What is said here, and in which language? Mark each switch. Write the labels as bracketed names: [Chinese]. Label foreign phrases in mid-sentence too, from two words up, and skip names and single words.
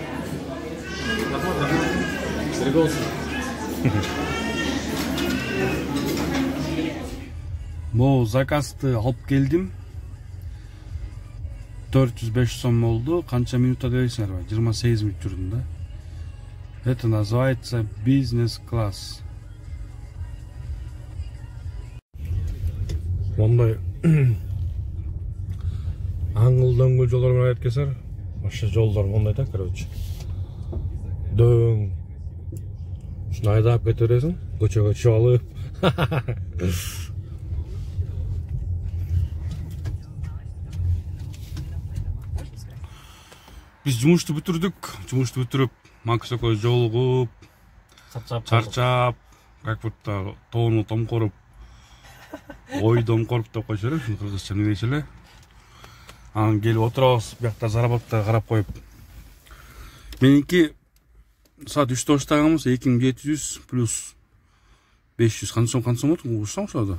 [Kyrgyz] Бул заказды алып келдим. 405 сом болду. Канча минутта дейсиңерби? 28 минут жүрдүм да. [Russian] Это называется бизнес-класс. [Kyrgyz] Мондай аңгыл-дөңгүл жолдор менен кеткесер, ошо жолдор мондай да, короче. Дөң. Ушуну айдап кете бересиң, көчөгө чыгып алып. Биз жумушту бүтүрүп, Макс экөөбүз жолугуп, чарчап, [Russian] как будто [Kyrgyz] тоону томкоруп, ой домкоруп деп койчу эле, кыргызча эмне дейчү эле. Анан келип отурабыз, биякта заработка карап коюп. Меники саат 3-тө баштаганбыз, 2700 плюс 500 канча сом болду, угушсаң ошода?